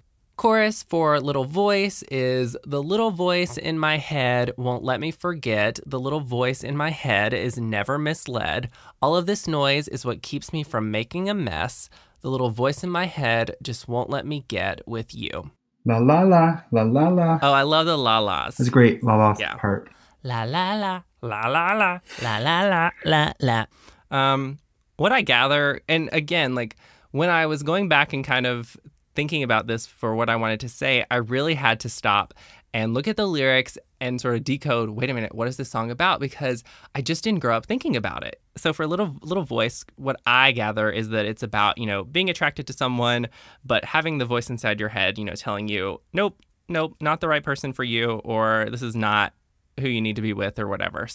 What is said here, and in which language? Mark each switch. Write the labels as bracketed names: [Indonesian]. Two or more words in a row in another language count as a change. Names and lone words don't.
[English] Chorus for Little Voice is, the little voice in my head won't let me forget. The little voice in my head is never misled. All of this noise is what keeps me from making a mess. The little voice in my head just won't let me get with you. La la la, la la la. Oh, I love the la-las. That's a great la-la part. La la la, la la la, la la la, la la. What I gather, and again, like when I was going back and kind of thinking about this for what I wanted to say, I really had to stop and look at the lyrics and sort of decode, wait a minute, what is this song about? Because I just didn't grow up thinking about it. So for Little Voice, what I gather is that it's about, being attracted to someone, but having the voice inside your head, telling you, nope, not the right person for you, or this is not who you need to be with or whatever.